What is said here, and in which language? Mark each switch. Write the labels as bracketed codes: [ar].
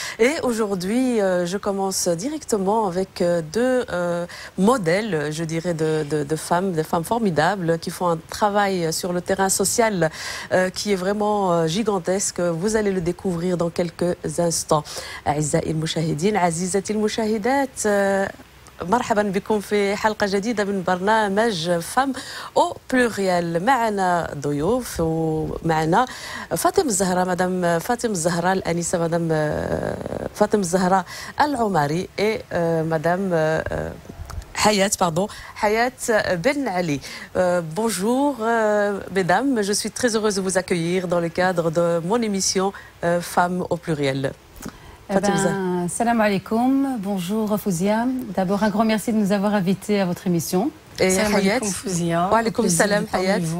[fr] Et aujourd'hui, je commence directement avec deux modèles, je dirais, de femmes, des femmes formidables qui font un travail sur le terrain social qui est vraiment gigantesque. Vous allez le découvrir dans quelques instants. [ar] أعزائي المشاهدين عزيزتي المشاهدات مرحبا بكم في حلقة جديدة من برنامج فام أو بلوريال. معنا ضيوف ومعنا فاطمة الزهراء، مدام فاطمة الزهراء الأنسة، مدام فاطمة الزهراء العمري [fr] et [ar] مدام Hayat Ben Ali. [fr] Bonjour mesdames, je suis très heureuse de vous accueillir dans le cadre de mon émission Femmes au pluriel. Salam alaikum, bonjour Fouzia. D'abord un grand merci de nous avoir invités à votre émission. Et [ar] salam Hayat. alaikum Fouzia. Wa alaikum salam Hayat.